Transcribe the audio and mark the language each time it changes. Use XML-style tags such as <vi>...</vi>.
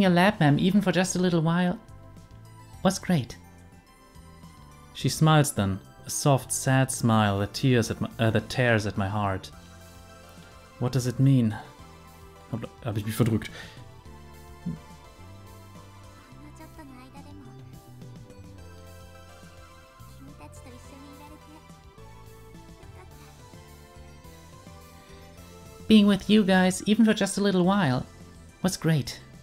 <en>Being a lab ma'am, even for just a little while, was great. She smiles then, a soft, sad smile that tears at my heart. What does it mean?</en> <de>Hab ich mich verdrückt.</de> <ja>ほんのちょっとの間でも君たちと一緒にいられてよかった。</ja> <en>Being with you guys, even for just a little while, was great.</en>